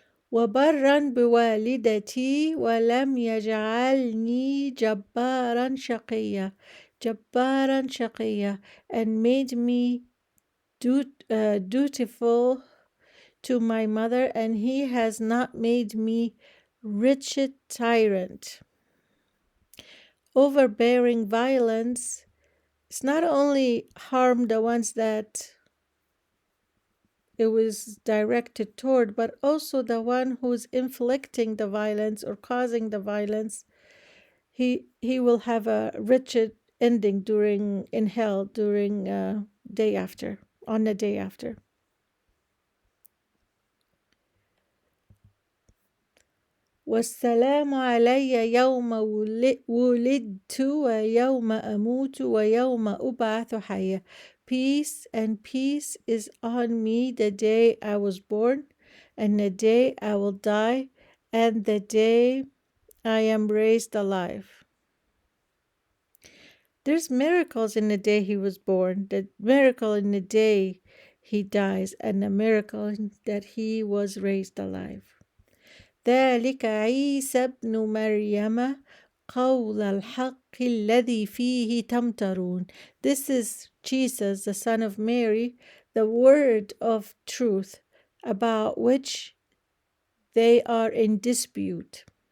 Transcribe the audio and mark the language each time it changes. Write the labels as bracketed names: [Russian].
[Arabic] وبرا بوالدتي ولم يجعلني جبارا شقيا. جبارا شقيا, [English] and made me dutiful to my mother, and he has not made me wretched tyrant. Overbearing violence is not only harm the ones that it was directed toward, but also the one who's inflicting the violence or causing the violence. He will have a wretched ending in hell during day after, on the day after. [Arabic] والسلام علي يوم ولدت ويوم أموت ويوم أبعث حيا. [English] Peace and peace is on me the day I was born, and the day I will die, and the day I am raised alive. There's miracles in the day he was born, the miracle in the day he dies, and the miracle that he was raised alive. [Arabic] ذلك عيسى ابن مريم قول الحق الذي فيه تمترون. [English] This is Jesus, the son of Mary, the word of truth, about which they are in dispute.